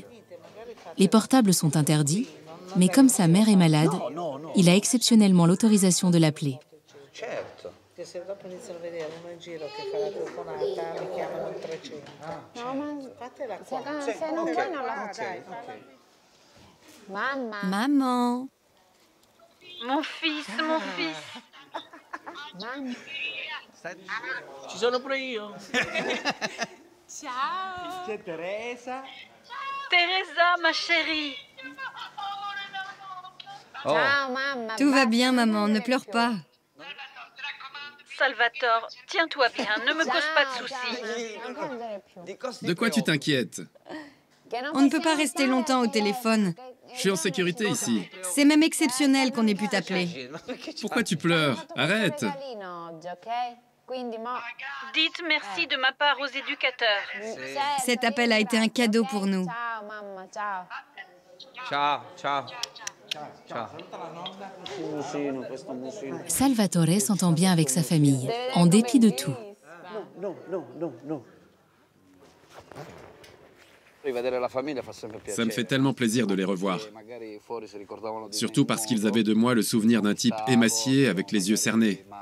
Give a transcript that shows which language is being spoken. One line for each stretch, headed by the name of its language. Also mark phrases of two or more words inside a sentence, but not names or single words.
French: Les portables sont interdits, mais comme sa mère est malade, il a exceptionnellement l'autorisation de l'appeler. Maman. Mon fils, mon fils.
Italian: Ci sono pure io. Ciao. C'è Teresa.
French: Teresa, ma chérie. Tout va bien, maman, ne pleure pas. Salvatore, tiens-toi bien, ne me cause pas de soucis. De quoi tu t'inquiètes? On ne peut pas rester longtemps au téléphone. Je suis en sécurité ici. C'est même exceptionnel qu'on ait pu t'appeler. Pourquoi tu pleures? Arrête! Dites merci de ma part aux éducateurs. Cet appel a été un cadeau pour nous.
Italian: Ciao, ciao.
French: Salvatore s'entend bien avec sa famille, en dépit de tout. Ça me fait tellement plaisir de les revoir. Surtout parce qu'ils avaient de moi le souvenir d'un type émacié avec les yeux cernés.